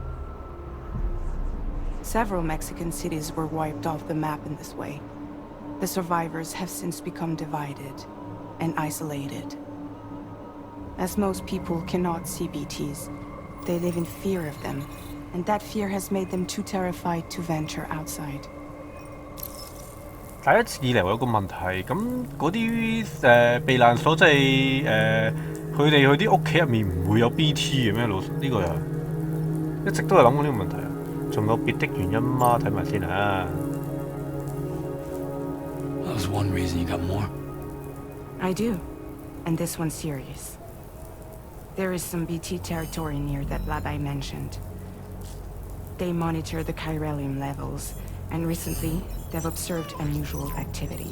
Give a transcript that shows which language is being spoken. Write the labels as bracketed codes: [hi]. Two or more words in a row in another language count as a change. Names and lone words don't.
[en] Several Mexican cities were wiped off the map in this way. The survivors have since become divided and isolated. As most people cannot see BTs, they live in fear of them, and that fear has made them too terrified to venture outside. [yue] 第一次以嚟我有個問題，咁嗰啲避難所即係佢哋去啲屋企入面唔會有 BT 嘅咩？呢個又一直都係諗過呢個問題啊！仲有別的原因嗎？睇埋先啊。 [en] That was one reason. You got more? I do, and this one's serious. There is some BT territory near that lab I mentioned. They monitor the chiralium levels, and recently they've observed unusual activity.